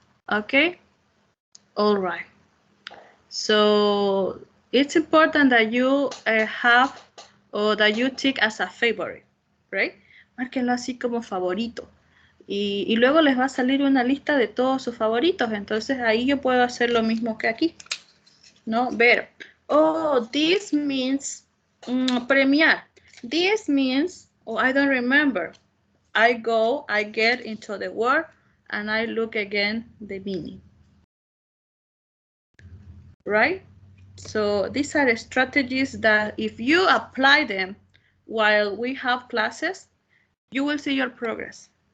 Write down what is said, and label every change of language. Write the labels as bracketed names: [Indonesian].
[English] Okay, all right. So it's important that you have or that you tick as a favorite, right? [Spanish] Márquenlo así como favorito. Y luego les va a salir una lista de todos sus favoritos. Entonces ahí yo puedo hacer lo mismo que aquí, ¿no? [English] Ver, oh, this means premiar. This means, oh, I don't remember. I go, I get into the word, and I look again the meaning. Right? So these are the strategies that if you apply them while we have classes, you will see your progress.